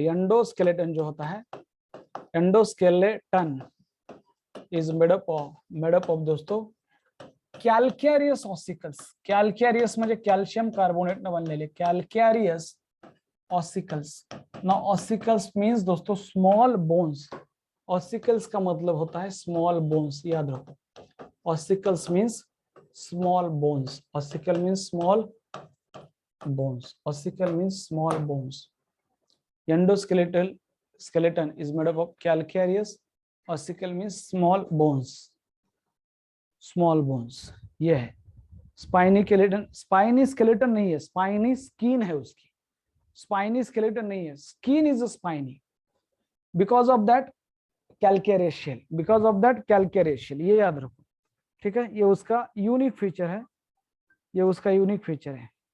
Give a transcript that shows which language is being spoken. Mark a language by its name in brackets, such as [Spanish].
[English] endoskeleton [Hindi] जो होता है, [English] Endoskeleton is made up of दोस्तों calcareous ossicles. [Marathi] कॅल्कॅरियस म्हणजे कॅल्शियम कार्बोनेट न बनलेले कॅल्कॅरियस ऑसिकल्स। [English] Now ossicles means दोस्तों small bones. [Hindi] ऑसिकल्स का मतलब होता है स्मॉल बोन्स, याद रखो। [English] Ossicles means small bones, ossicle means small bones, ossicle means small bones. Endoskeleton is made up of calcareous, ossicle means small bones, small bones। [Hindi] ये है spiny skeleton, spiny skeleton नहीं है, स्पाइनी स्किन है उसकी, spiny skeleton नहीं है, [English] skin is spiny because of that calcareous shell, [Hindi] because of that calcareous shell, ये याद रखो। ठीक है, ये उसका यूनिक फीचर है, ये उसका यूनिक फीचर है।